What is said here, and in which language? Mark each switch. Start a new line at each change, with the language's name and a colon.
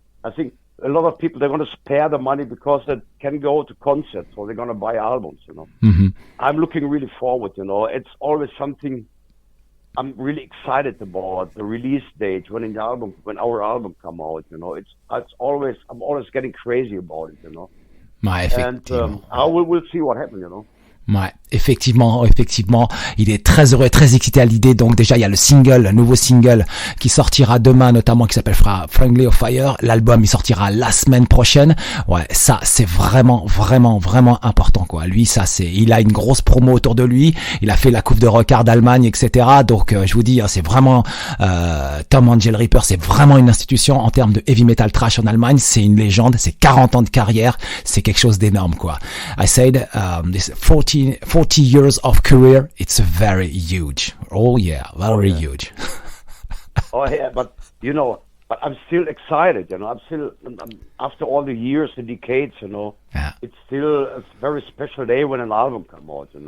English: I think a lot of people, they're going to spare the money because they can go to concerts or they're going to buy albums, you know. I'm looking really forward, you know. It's always something I'm really excited about, the release date, when our album come out, you know. I'm always getting crazy about it, you know. And we'll see what happens, you know.
French: Ouais, effectivement, il est très heureux, très excité à l'idée. Donc déjà, il y a le nouveau single qui sortira demain, notamment, qui s'appelle Friendly of Fire. L'album, il sortira la semaine prochaine. Ouais, ça, c'est vraiment important, quoi. Lui, il a une grosse promo autour de lui. Il a fait la Coupe de Rockard d'Allemagne, etc. Donc, je vous dis, c'est vraiment, Tom AngelRipper, c'est vraiment une institution en termes de heavy metal trash en Allemagne. C'est une légende. C'est 40 ans de carrière. C'est quelque chose d'énorme, quoi.
English: I said, this 40 40 years of career, it's very huge. Oh yeah, very huge. Oh yeah, but but I'm still excited, I'm after all the years and decades, Yeah. it's still a very special day when an album comes out,